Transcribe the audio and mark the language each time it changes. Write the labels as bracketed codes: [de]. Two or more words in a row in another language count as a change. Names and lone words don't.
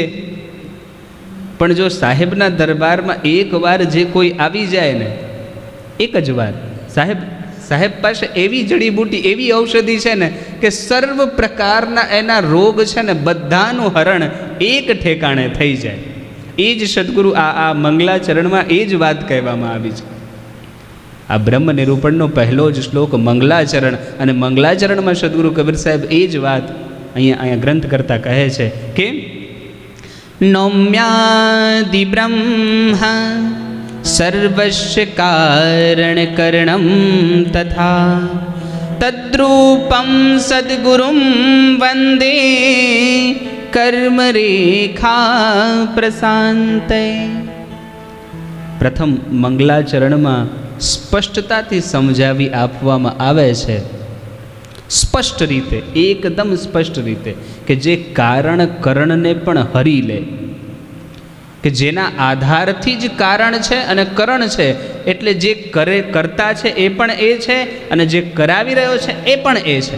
[gu] પણ જો સાહેબના દરબારમાં એકવાર જે કોઈ આવી જાય ને, એક જ વાર સાહેબ પાસે એવી જડીબૂટી, એવી ઔષધિ છે ને કે સર્વ પ્રકારના એના રોગ છે ને બધાનું હરણ એક ઠેકાણે થઈ જાય. એ જ સદગુરુ આ મંગલાચરણમાં એ જ વાત કહેવામાં આવી છે. આ બ્રહ્મ નિરૂપણનો પહેલો જ શ્લોક મંગલાચરણ, અને મંગલાચરણમાં સદગુરુ કબીર સાહેબ એ જ વાત અહીંયા ગ્રંથ કરતા કહે છે કે [sa] नौम्यादि ब्रह्म सर्वस्य कारण करणं तथा तद्रूपं सद्गुरुं वंदे कर्म रेखा प्रशांते. [gu] પ્રથમ મંગલાચરણમાં સ્પષ્ટતાથી સમજાવી આપવામાં આવે છે, સ્પષ્ટ રીતે, એકદમ સ્પષ્ટ રીતે, કે જે કારણ કરણને પણ હરી લે, કે જેના આધારથી જ કારણ છે અને કરણ છે. એટલે જે કરતા છે એ પણ એ છે, અને જે કરાવી રહ્યો છે એ પણ એ છે.